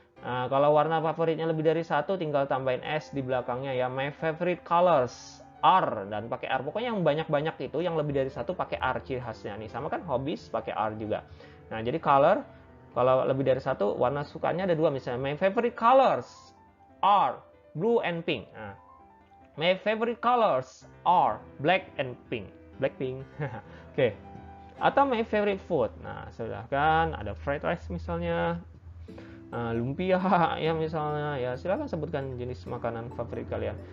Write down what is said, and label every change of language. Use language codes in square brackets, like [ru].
[id] Nah, kalau warna favoritnya lebih dari satu, tinggal tambahin S di belakangnya ya. [en] My favorite colors R, [id] dan pakai R. Pokoknya yang banyak-banyak itu, yang lebih dari satu pakai R ciri khasnya nih. Sama kan hobbies pakai R juga. Nah, jadi color, kalau lebih dari satu, warna sukanya ada dua. Misalnya, [en] my favorite colors are blue and pink. Nah, my favorite colors are black and pink. Blackpink. Oke. [id] Atau [en] my favorite food. [id] Nah, sudah kan ada [en] fried rice [id] misalnya, lumpia ya misalnya, ya silakan sebutkan jenis makanan favorit kalian.